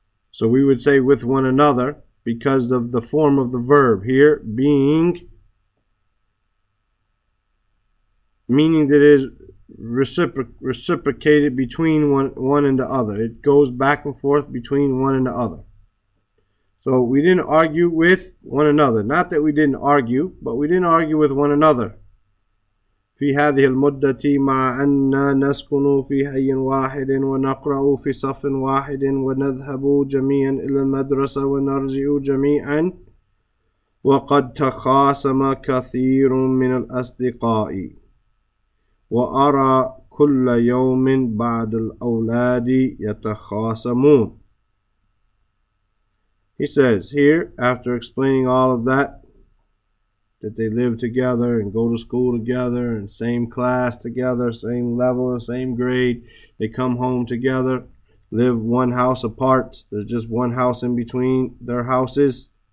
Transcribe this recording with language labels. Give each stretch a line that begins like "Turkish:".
English: So we would say with one another because of the form of the verb here being, meaning that it is reciprocated between one and the other. It goes back and forth between one and the other. So we didn't argue with one another. Not that we didn't argue, but we didn't argue with one another.
Arabic: في هذه المدة مع أن نسكن في حي واحد ونقرأ في صف واحد ونذهب جميعا إلى المدرسة ونرجع جميعا وقد تخاصم كثير من الأصدقاء وأرى كل يوم بعض الأولاد يتخاصمون.
English: He says here, after explaining all of that they live together and go to school together and same class together, same level, same grade. They come home together, live one house apart. There's just one house in between their houses.